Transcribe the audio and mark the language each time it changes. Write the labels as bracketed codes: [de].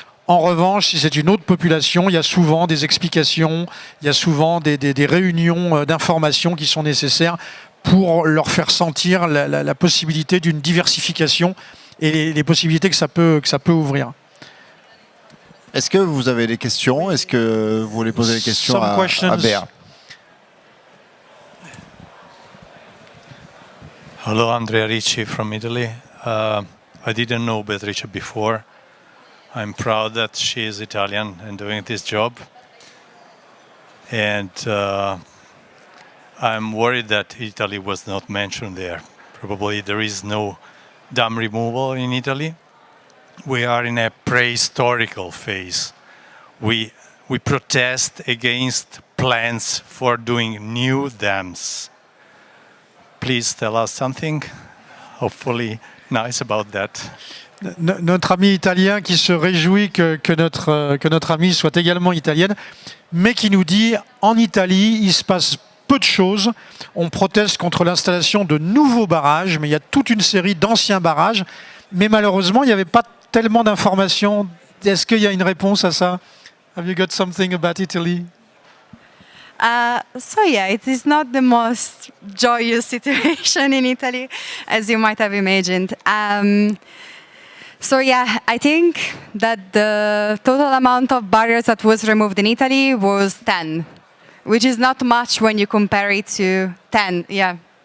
[fr] En revanche, si c'est une autre population, il y a souvent des explications, il y a souvent des réunions d'information qui sont nécessaires pour leur faire sentir la possibilité d'une diversification et les possibilités que ça peut ouvrir. Est-ce que vous avez des questions? Est-ce que vous voulez poser des questions à Béa? [en] Hello, Andrea Ricci from Italy. I didn't know Beatrice before. I'm proud that she is Italian and doing this job. And I'm worried that Italy was not mentioned there. Probably there is no dam removal in Italy. We are in a prehistorical phase. We protest against plans for doing new dams. Please tell us something, hopefully nice about that. [fr] Notre ami italien qui se réjouit que notre amie soit également italienne, mais qui nous dit en Italie, il se passe peu de choses. On proteste contre l'installation de nouveaux barrages, mais il y a toute une série d'anciens barrages. Mais malheureusement, il n'y avait pas tellement d'informations. Est-ce qu'il y a une réponse à ça? [en] Have you got something about Italy? So yeah, it is not the most joyous situation in Italy, as you might have imagined. So yeah, I think that the total amount of barriers that was removed in Italy was 10, which is not much when you compare it to 10, yeah.